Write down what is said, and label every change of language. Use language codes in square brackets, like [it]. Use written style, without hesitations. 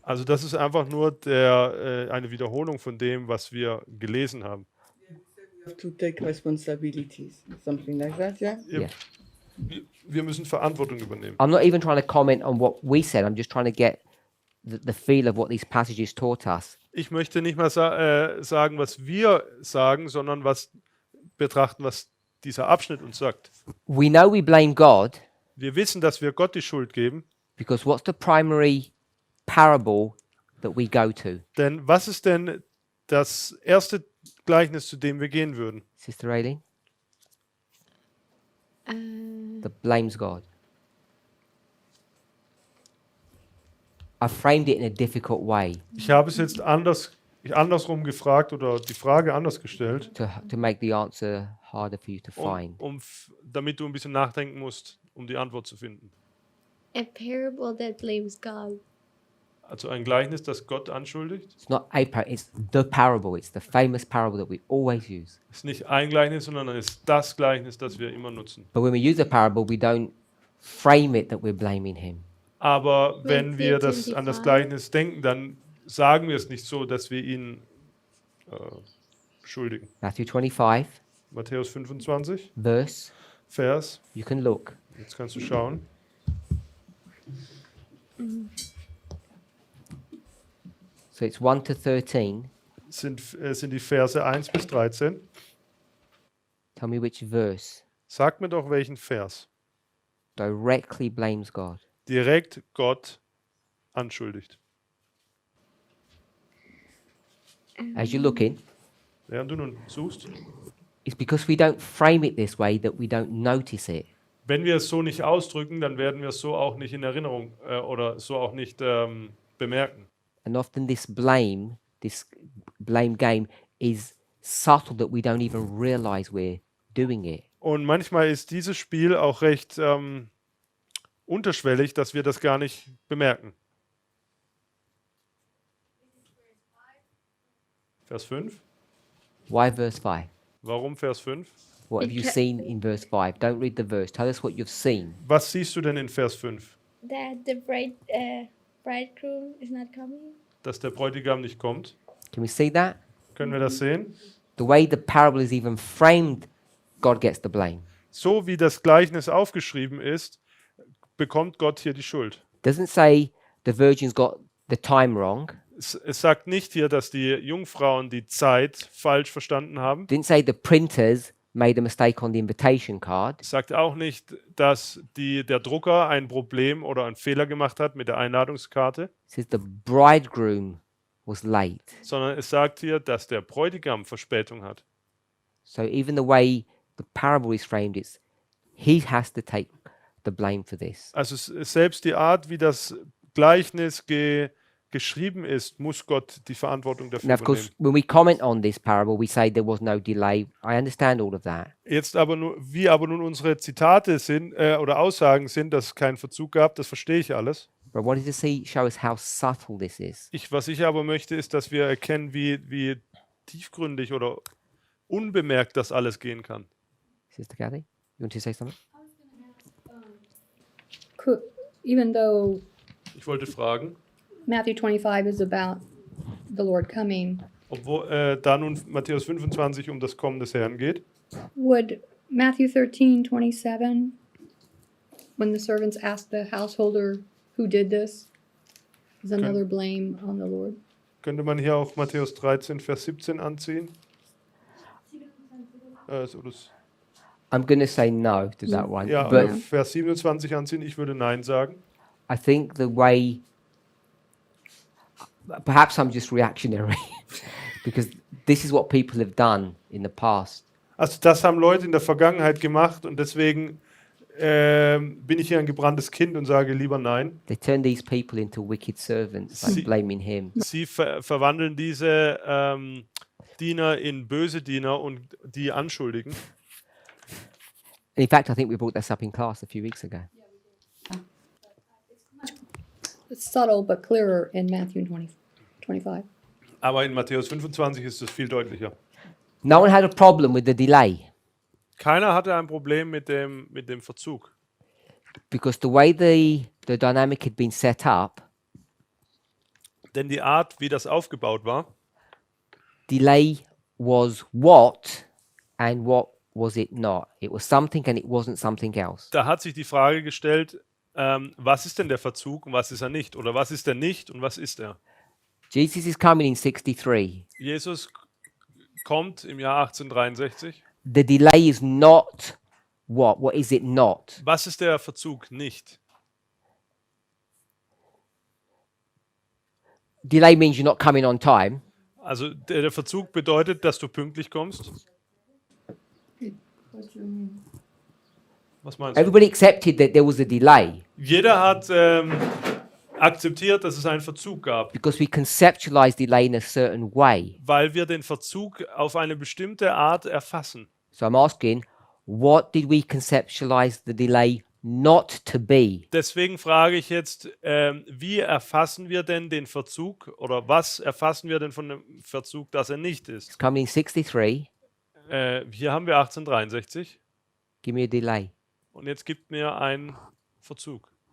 [de] Also das ist einfach nur eine Wiederholung von dem, was wir gelesen haben. [en] We have to take responsibilities, something like that, yeah? Yeah. [de] Wir müssen Verantwortung übernehmen. [en] I'm not even trying to comment on what we said. I'm just trying to get the feel of what these passages taught us. [de] Ich möchte nicht mal sagen, was wir sagen, sondern betrachten, was dieser Abschnitt uns sagt. [en] We know we blame God [de] Wir wissen, dass wir Gott die Schuld geben, [en] because what's the primary parable that we go to? [de] denn was ist denn das erste Gleichnis, zu dem wir gehen würden? [en] Sister Aileen? Uh, That blames God. I framed it in a difficult way [de] Ich habe es jetzt andersrum gefragt oder die Frage anders gestellt, [en] to make the answer harder for you to find. [de] damit du ein bisschen nachdenken musst, um die Antwort zu finden. [en] a parable that blames God. [de] Also ein Gleichnis, das Gott anschuldigt. [en] It's not a parable, it's the parable. It's the famous parable that we always use. [de] Es ist nicht ein Gleichnis, sondern es ist das Gleichnis, das wir immer nutzen. [en] But when we use a parable, we don't frame it that we're blaming him. [de] Aber wenn [en] Like [de] wir an [en] 1825? [de] das Gleichnis denken, dann sagen wir es nicht so, dass wir ihn schuldigen. [en] Matthew 25, [de] Matthäus 25, [en] verse, [de] Vers, [en] you can look. [de] jetzt kannst du schauen. [en] So it's 1 to 13. [de] Sind die Verse 1 bis 13. [en] Tell me which verse [de] Sag mir doch, welchen Vers [en] directly blames God. [de] direkt Gott anschuldigt. [en] As you're looking, [de] Während du nun suchst. [en] it's because we don't frame it this way that we don't notice it. [de] Wenn wir es so nicht ausdrücken, dann werden wir es so auch nicht in Erinnerung oder so auch nicht bemerken. [en] And often this blame game is subtle that we don't even realize we're doing it. [de] Und manchmal ist dieses Spiel auch recht unterschwellig, dass wir das gar nicht bemerken. Vers 5. [en] Why verse 5? [de] Warum Vers 5? [en] What have you seen in verse 5? Don't read the verse. Tell us what you've seen. [de] Was siehst du denn in Vers 5? [en] That the bridegroom is not coming. [de] Dass der Bräutigam nicht kommt. [en] Can we see that? [de] Können wir das sehen? [en] The way the parable is even framed, God gets the blame. [de] So wie das Gleichnis aufgeschrieben ist, bekommt Gott hier die Schuld. [en] Doesn't say the virgins got the time wrong. [de] Es sagt nicht hier, dass die Jungfrauen die Zeit falsch verstanden haben. [en] Didn't say the printers made a mistake on the invitation card. [de] Es sagt auch nicht, dass der Drucker ein Problem oder einen Fehler gemacht hat mit der Einladungskarte, [en] It says the bridegroom was late. [de] sondern es sagt hier, dass der Bräutigam Verspätung hat. [en] So even the way the parable is framed, it's he has to take the blame for this. [de] Also selbst die Art, wie das Gleichnis geschrieben ist, muss Gott die Verantwortung dafür [en] Now, of course, [de] übernehmen. [en] when we comment on this parable, we say there was no delay. I understand all of that. [de] Jetzt aber wie aber nun unsere Zitate sind oder Aussagen sind, dass es keinen Verzug gab, das verstehe ich alles. [en] But I wanted to show us how subtle this is. [de] Was ich aber möchte, ist, dass wir erkennen, wie tiefgründig oder unbemerkt das alles gehen kann. [en] Sister Kathy, you want to say something? Even though [de] Ich wollte fragen, [en] Matthew 25 is about the Lord coming, [de] obwohl da nun Matthäus 25 um das Kommen des Herrn geht, [en] would Matthew 13:27, when the servants asked the householder who did this, is another blame on the Lord? [de] könnte man hier auch Matthäus 13, Vers 17 anziehen? [en] I'm going to say no to that one. [de] Ja, [en] But [de] Vers 27 anziehen, ich würde Nein sagen. [en] I think the way, perhaps I'm just reactionary, because this is what people have done in the past. [de] Also das haben Leute in der Vergangenheit gemacht und deswegen bin ich hier ein gebranntes Kind und sage lieber Nein. [en] They turn these people into wicked servants, like [de] Sie- [en] blaming him. [de] Sie verwandeln diese Diener in böse Diener und die anschuldigen. [en] And in fact, I think we brought this up in class a few weeks ago. It's subtle but clearer in Matthew 25. [de] Aber in Matthäus 25 ist es viel deutlicher. [en] No one had a problem with the delay [de] Keiner hatte ein Problem mit dem Verzug. [en] because the way the dynamic had been set up, [de] Denn die Art, wie das aufgebaut war, [en] delay was what and what was it not. It was something and it wasn't something else. [de] da hat sich die Frage gestellt, was ist denn der Verzug und was ist er nicht? Oder was ist er nicht und was ist er? [en] Jesus is coming in 63. [de] Jesus kommt im Jahr 1863. [en] The delay is not what? What is it not? [de] Was ist der Verzug nicht? [en] Delay means you're not coming on time. [de] Also der Verzug bedeutet, dass du pünktlich kommst. Was meinst du? [en] Everybody accepted that there was a delay [de] Jeder hat akzeptiert, dass es einen Verzug gab, [en] because we conceptualize delay in a certain way. [de] weil wir den Verzug auf eine bestimmte Art erfassen. [en] So I'm asking, what did we conceptualize the delay not to be? [de] Deswegen frage ich jetzt, wie erfassen wir denn den Verzug oder was erfassen wir denn von dem Verzug, dass er nicht ist? [en] It's coming in 63. [de] Hier haben wir 1863 [en] Give me a delay. [de] und jetzt gibt mir einen Verzug.